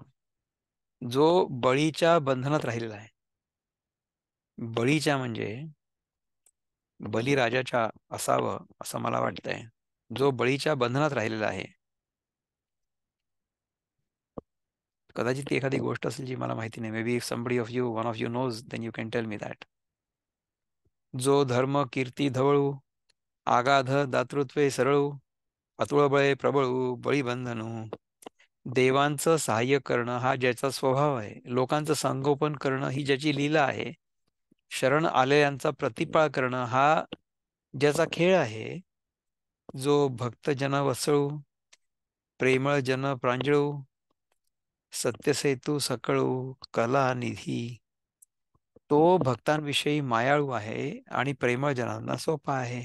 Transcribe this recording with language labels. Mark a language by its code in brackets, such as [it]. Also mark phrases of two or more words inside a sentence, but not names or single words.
[mr] जो बळीच्या बंधनात राहिलेला आहे. बळीच्या म्हणजे बलिराजाच्या असावं असं मला वाटतंय. जो बळीच्या बंधनात राहिलेला आहे. कदाचित ती एखादी गोष्ट असेल जी मला माहिती नाही. [en] Maybe if somebody of you, one of you knows, then you can tell me that. [mr] जो धर्म कीर्ती धवळू, आगाध दातृत्वे सरळू, अतुळबळे प्रबळू बळीबंधनू. देवांचं सहाय्य करणं हा ज्याचा स्वभाव आहे, लोकांचं संगोपन करणं ही ज्याची लीला आहे, शरण आलेल्यांचा प्रतिपाळ करणं हा ज्याचा खेळ आहे, जो भक्तजन वत्सळू, प्रेमळ जन प्रांजळू, सत्यसेतू सकळू, कला निधी, तो भक्तांविषयी मायाळू आहे आणि प्रेमळ जनांना सोपा आहे.